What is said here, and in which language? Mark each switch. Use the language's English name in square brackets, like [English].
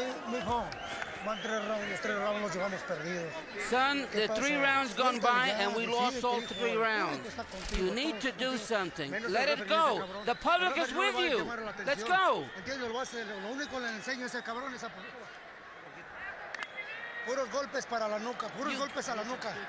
[Spanish] Mijo, van 3 rounds, los 3 rounds los llevamos perdidos. [English] Son, the 3 rounds gone by and we lost all 3 rounds. You need to do something. Let it go. The public is with you. Let's go. [Spanish] Lo único que le enseño a ese cabrón es a puros golpes para la nuca, puros golpes a la nuca.